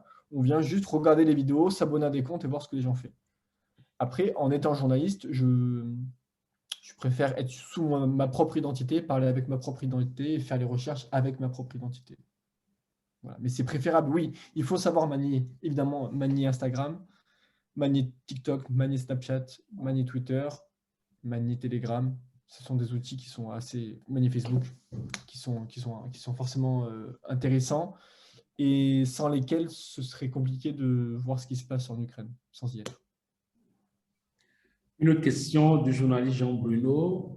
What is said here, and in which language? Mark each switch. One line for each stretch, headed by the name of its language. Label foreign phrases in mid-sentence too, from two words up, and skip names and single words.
French: On vient juste regarder les vidéos, s'abonner à des comptes et voir ce que les gens font. Après, en étant journaliste, je préfère être sous ma propre identité, parler avec ma propre identité et faire les recherches avec ma propre identité. Voilà. Mais c'est préférable, oui. Il faut savoir manier, évidemment, manier Instagram, manier TikTok, manier Snapchat, manier Twitter, manier Telegram. Ce sont des outils qui sont manier Facebook, qui sont forcément intéressants et sans lesquels ce serait compliqué de voir ce qui se passe en Ukraine, sans y être. Une autre question du journaliste Jean Bruno.